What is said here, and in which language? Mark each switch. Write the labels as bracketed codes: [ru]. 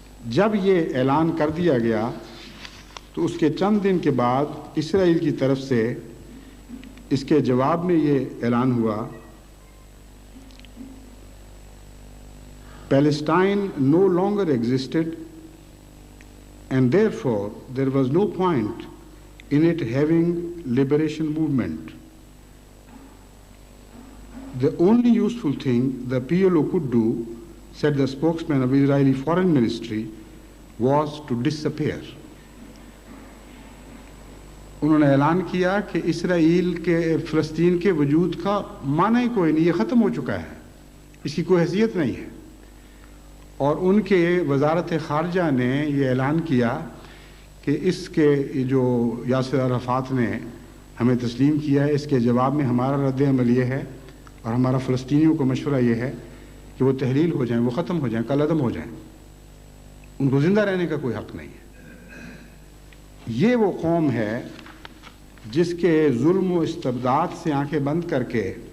[ur] جب یہ اعلان کر دیا گیا تو اس کے چند دن کے بعد اسرائیل کی طرف سے اس کے جواب میں یہ اعلان ہوا، [en] Palestine no longer existed and therefore there was no point in it having liberation movement. The only useful thing the PLO could do, said the spokesman of Israeli Foreign Ministry, was to disappear. [ur] انہوں نے اعلان کیا کہ اسرائیل کے فلسطین کے وجود کا معنی ہی کوئی نہیں، یہ ختم ہو چکا ہے، اس کی کوئی حیثیت نہیں ہے۔ اور ان کے وزارت خارجہ نے یہ اعلان کیا کہ اس کے جو یاسر عرفات نے ہمیں تسلیم کیا ہے، اس کے جواب میں ہمارا رد عمل یہ ہے اور ہمارا فلسطینیوں کو مشورہ یہ ہے کہ وہ تحلیل ہو جائیں، وہ ختم ہو جائیں، کل عدم ہو جائیں، ان کو زندہ رہنے کا کوئی حق نہیں ہے۔ یہ وہ قوم ہے جس کے ظلم و استبداد سے آنکھیں بند کر کے